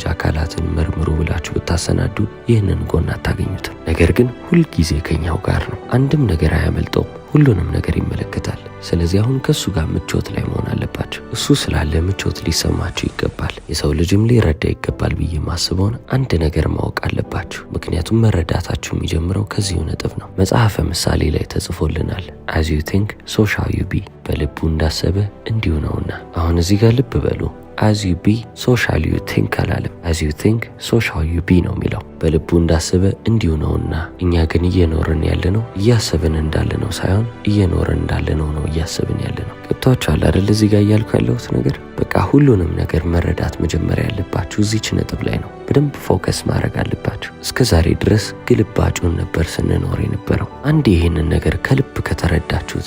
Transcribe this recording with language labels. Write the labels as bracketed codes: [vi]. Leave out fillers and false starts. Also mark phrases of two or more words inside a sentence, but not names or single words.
[am] አካላትን መርምሩ ብላችሁ ብታሰናዱ ይህንን ጎን አታገኙትም። ነገር ግን ሁልጊዜ ከኛው ጋር ነው። አንድም ነገር አያመልጠውም። ሁሉንም ነገር ይመለከታል። ስለዚህ አሁን ከሱ ጋር ምቾት ላይ መሆን አለባችሁ። እሱ ስላለ ምቾት ሊሰማችሁ ይገባል። የሰው ልጅም ሊረዳ ይገባል ብዬ ማስበውን አንድ ነገር ማወቅ አለባችሁ። ምክንያቱም መረዳታችሁ የሚጀምረው ከዚሁ ነጥብ ነው። መጽሐፈ ምሳሌ ላይ ተጽፎልናል። [en] as you think so shall you be፣ [am] በልቡ እንዳሰበ እንዲሁ ነውና። አሁን እዚህ ጋር ልብ በሉ። [en] as you be so shall you think [am] አላለም። [en] as you think so shall you be [am] ነው የሚለው። በልቡ እንዳሰበ እንዲሁ ነውና። እኛ ግን እየኖርን ያለነው እያሰብን እንዳለነው ሳይሆን እየኖርን እንዳለነው ነው እያሰብን ያለነው። ገብታችኋል አይደል? እዚህ ጋር እያልኩ ያለሁት ነገር በቃ ሁሉንም ነገር መረዳት መጀመሪያ ያለባችሁ እዚች ነጥብ ላይ ነው። በደንብ ፎከስ ማድረግ አለባችሁ። እስከ ዛሬ ድረስ ግልባጩን ነበር ስንኖር የነበረው። አንድ ይህንን ነገር ከልብ ከተረዳችሁት